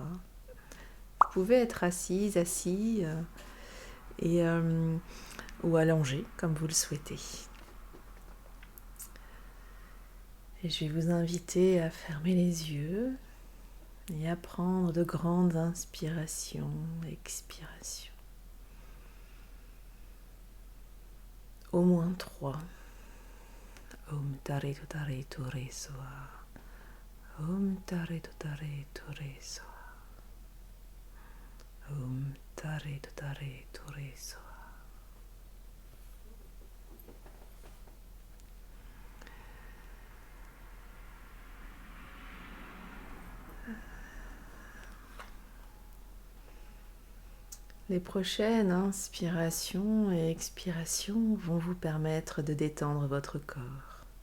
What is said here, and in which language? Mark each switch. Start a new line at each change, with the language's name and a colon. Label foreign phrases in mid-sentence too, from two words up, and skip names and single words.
French: Vous pouvez être assise, assis et, ou allongé comme vous le souhaitez. Et je vais vous inviter à fermer les yeux et à prendre de grandes inspirations, expirations. Au moins 3.
Sanskrit: ॐ तारे तुत्तारे तुरे स्वाहा. ॐ तारे तुत्तारे तुरे स्वाहा. ॐ तारे तुत्तारे तुरे स्वाहा.
French: Les prochaines inspirations et expirations vont vous permettre de détendre votre corps.